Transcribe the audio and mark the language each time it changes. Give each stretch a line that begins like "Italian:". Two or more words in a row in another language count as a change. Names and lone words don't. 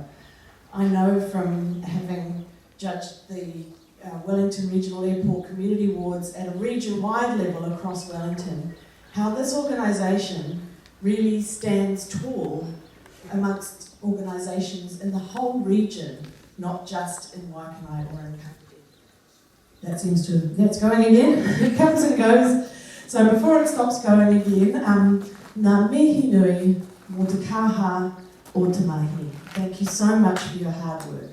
English: I know from having judged the Wellington Regional Airport Community Awards at a region-wide level across Wellington, how this organisation really stands tall amongst organisations in the whole region, not just in Waikanae or in Kapiti. That's going again. It comes and goes. So before it stops going again,
Māori: ngā mihi nui mō te kaha o te mahi.
English: Thank you so much for your hard work.